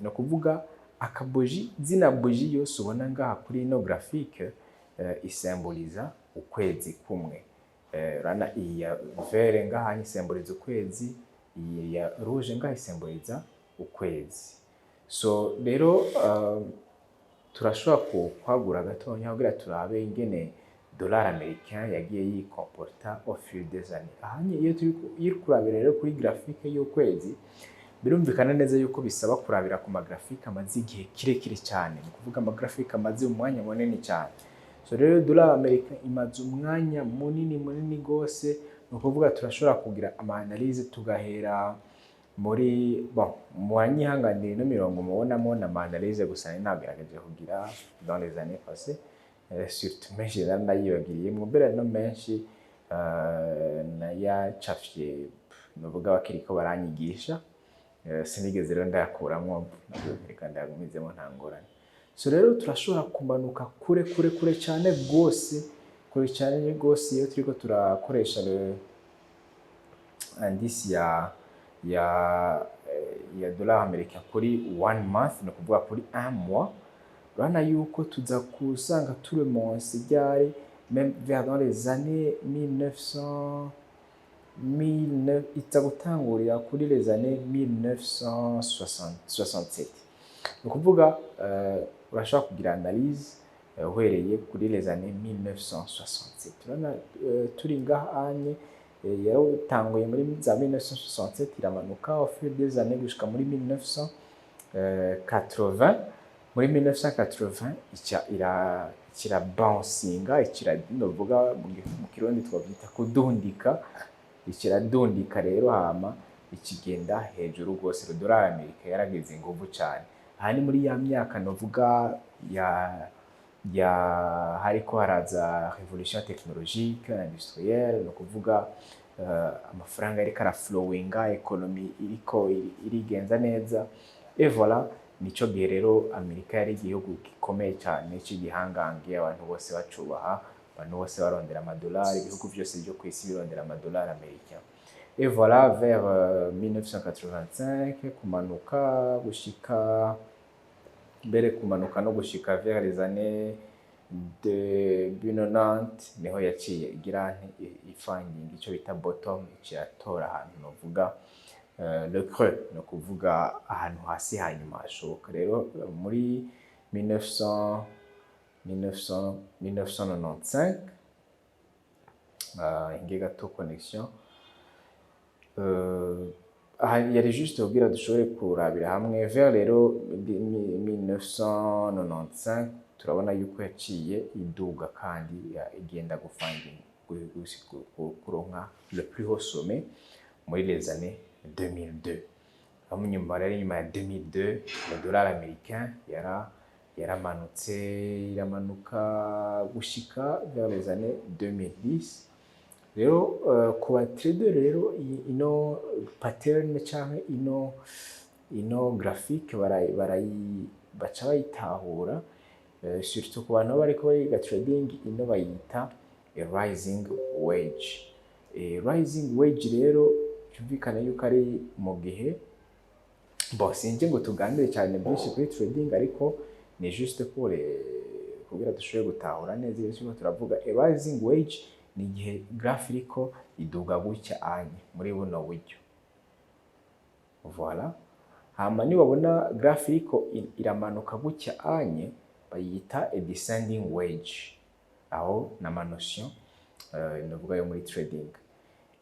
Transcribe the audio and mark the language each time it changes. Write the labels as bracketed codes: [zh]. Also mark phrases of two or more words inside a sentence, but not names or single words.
[rn] Ni ukuvuga akabuji, zina buji yose ubona ngaha kuri ino graphique isemboliza ukwezi kumwe. Rana iyi ya vert ngaha isemboliza ukwezi, iyi ya rouge ngaha isemboliza ukwezi. So rero turashobora kwagura gatonya kugira turabe ingene [fr] dollar américain [rn] yagiye yikomporta [fr] au fil des années. [rn] Ahanye iyo kurabira rero kuri graphique y'ukwezi, birumvikana neza yuko bisaba kurabira ku magraphique amaze igihe kirekire cyane, ni kuvuga amagraphique amaze umwanya munini cyane. So rero [fr] dollar américain [rn] imaze umwanya munini gose, ni ukuvuga turashobora kugira ama analyse tugahera muri mwanyihanganire no mirongo mubonamo na ama analyse gusa nagerageje kugira [fr] dans les années passées. [rn] Surtout menshi nayibagiriye mu mbere no menshi nayacafye, nuvuga bakiriko baranyigisha, sinigeze rero ndayakuramwo, reka ndagumizemo ntangorane. So rero turashobora kumanuka kure cyane gose, kure cyane gose iyo turiko turakoresha indice ya [fr] dollar américain [rn] kuri 1 month, no kuvuga kuri 1 mois. Urabona yuko tuza kusanga turi munsi ryari, [fr] même vers dans les années 1900 [rn] ita gutangurira kuri [fr] les années 1967. [rn] Ni ukuvuga urashobora kugira analyse uhereye kuri [fr] les années 1967. [rn] Urabona turi ngahanye yatanguye muri za 1967 iramanuka [fr] au fil des années [rn] gushika muri 1980. Muri 1980 ikira bouncinga, novuga mu kirundi twavyita kudundika, ikiradundika rero hama ikigenda hejuru gose. [fr] Dollar américain [rn] yarageze inguvu cyane. Aha ni muri ya myaka novuga ya hariko haraza [fr] révolution technologique industrielle, [rn] no kuvuga amafaranga ariko araflowinga, economy iriko irigenza neza. [fr] Et voilà, [rn] nico gihe rero Amerika yari igihugu gikomeye cyane cy'igihangange, abantu bose bacubaha, abantu bose barondera amadolari, ibihugu byose byo kwisi birondera amadolari américain. [fr] Et voilà, vers 1985 [rn] kumanuka gushika mbere, kumanuka no gushika [fr] vers les années de 1990 [rn] niho yaciye igira ifinding ico bita bottom, icyatora ahantu novuga [fr] le creux, [rn] no kuvuga ahantu hasi hanyuma hashoka. Rero muri 1995 inge gato connexion yari juste kugira dushobore kurabira hamwe. Vers rero 1995 turabona yuko yaciye iduga kandi igenda gufinding kuronka [fr] le plus haut sommet [rn] muri [fr] les années 2002. [rn] Nyuma ya 2002 [fr] le dollar américain [rn] yaramanutse iramanuka gushika [fr] vers les années 2010. [rn] Rero kuba trader rero ino pattern canke ino graphique baca bayitahura, surtout ku bantu bariko bariga trading, ino bayita [en] rising wage. Rising wage [rn] rero cyumvikana yuko ari mu gihe sinje ngo tuganire cyane byinshi kuri trading, ariko ni [fr] juste pour [rn] kugira dushobore gutahura neza ibyo turavuga. [en] Rising wage [rn] ni igihe graph iriko iduga gutya anye muri buno buryo, voilà. Hama ni wabona graph iriko iramanuka gutya anye bayita [en] a descending wage, [rn] aho na notion novuga yo muri trading.